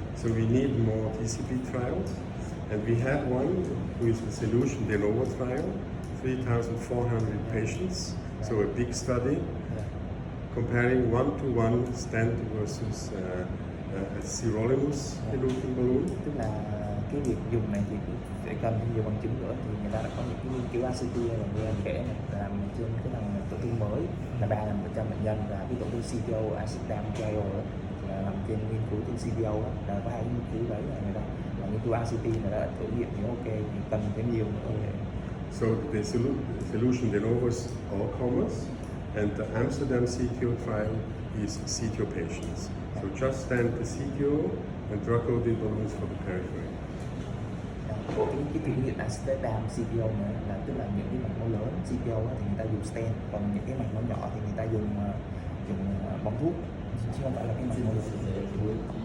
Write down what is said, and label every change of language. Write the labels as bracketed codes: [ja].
[en] So we need more DCB trials, and we have one who is the Solution de Novo trial, 3,400 patients, so a big study, comparing one-to-one stent versus a sirolimus eluting balloon. [vi] Tức là cái việc dùng này thì sẽ cần thêm nhiều bằng chứng nữa, thì người ta đã có những cái nghiên cứu ACT là như anh kể này, làm trên cái thằng tổn thương mới là 300 bệnh nhân, và cái tổn thương CTO Acetam trial là làm trên nghiên cứu trên CTO đó, là có 2 nghiên cứu đấy là người ta làm nghiên cứu ACT là đã thử nghiệm thì ok, thì cần thêm nhiều nữa. [en] So the Solution de Novo is all comers, and the Amsterdam CTO trial is CTO patients. So just stent the CTO and drug-loaded balloons for the periphery. [vi] Cái thử nghiệm Amsterdam CTO này là tức là những cái mạch máu lớn CTO thì người ta dùng stent, còn những cái mạch máu nhỏ thì người ta dùng bóng thuốc, chứ không phải là cái mạch máu lớn.